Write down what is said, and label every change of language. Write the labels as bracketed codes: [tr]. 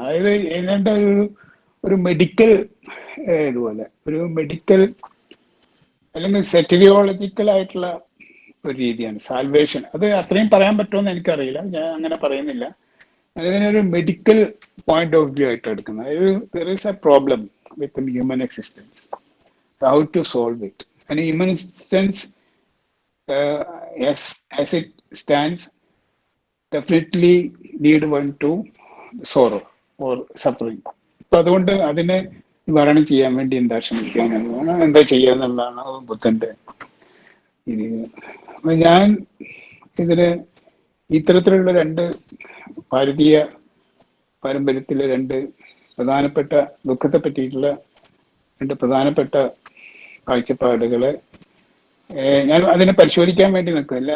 [ml] അതായത് ഏതാണ്ട് ഒരു മെഡിക്കൽ ഇതുപോലെ ഒരു മെഡിക്കൽ അല്ലെങ്കിൽ സെറ്ററിയോളജിക്കൽ ആയിട്ടുള്ള ഒരു രീതിയാണ് സാൽവേഷൻ. അത് അത്രയും പറയാൻ പറ്റുമെന്ന് എനിക്കറിയില്ല, ഞാൻ അങ്ങനെ പറയുന്നില്ല. അതിനൊരു മെഡിക്കൽ പോയിന്റ് ഓഫ് വ്യൂ ആയിട്ട് എടുക്കുന്നത്. [en] അതായത് there is a problem with human existence, how to solve it. And human existence as it stands definitely lead one to sorrow or suffering. [ml] അപ്പൊ അതുകൊണ്ട് അതിനെ നിവാരണം ചെയ്യാൻ വേണ്ടി എന്താ ശ്രമിക്കുക എന്നുള്ളതാണ്, എന്താ ചെയ്യുക എന്നുള്ളതാണ് ബുദ്ധന്റെ ഇത്. അപ്പൊ ഞാൻ ഇതിന് ഇത്തരത്തിലുള്ള രണ്ട് ഭാരതീയ പാരമ്പര്യത്തിലെ രണ്ട് പ്രധാനപ്പെട്ട ദുഃഖത്തെ പറ്റിയിട്ടുള്ള രണ്ട് പ്രധാനപ്പെട്ട കാഴ്ചപ്പാടുകളെ ഞാൻ അതിനെ പരിശോധിക്കാൻ വേണ്ടി നിൽക്കുന്നില്ല.